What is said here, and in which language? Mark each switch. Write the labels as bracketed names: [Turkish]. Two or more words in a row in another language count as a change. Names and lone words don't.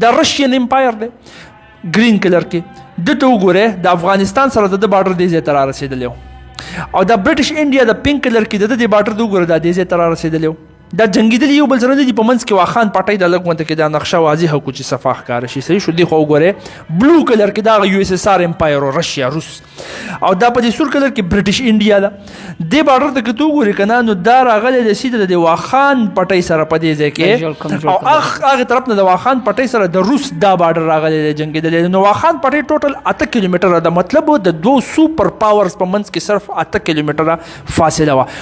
[Pashto] دا رشین امپایر دی [English] green colour [Pashto] کې دته وګورئ د افغانستان سره د ده باډر دې ځای ته را رسېدلی و او دا برټش انډیا د [English] pink colour [Pashto] کې د دې باډر ته وګوره دا دې ځای ته را رسېدلی و دا جنګېدلي یو بل سره نه دي په منځ کې واخان پټۍ د لږ غونډه کې دا نقشه واضحه کړو چې صفا ښکاره شي صحیح شو. دې خوا وګورئ [English] blue colour [Pashto] کې دا هغه یو اس اس آر امپایر و رشیا روس او دا په دې سور کلر کې برټش انډیا ده. دې باډر ته که ته وګورې که نه نو دا راغلی دی سیده د دې واخان پټۍ سره په دې ځای کې او هغې طرف نه د واخان پټۍ سره د روس دا باډر راغلی دی جنګېدلی نو واخان پټۍ ټوټل 8 کیلومتره ده مطلب د 2 [English] super powers [Pashto] په منځ کې صرف 8 کیلومتره فاصله وه.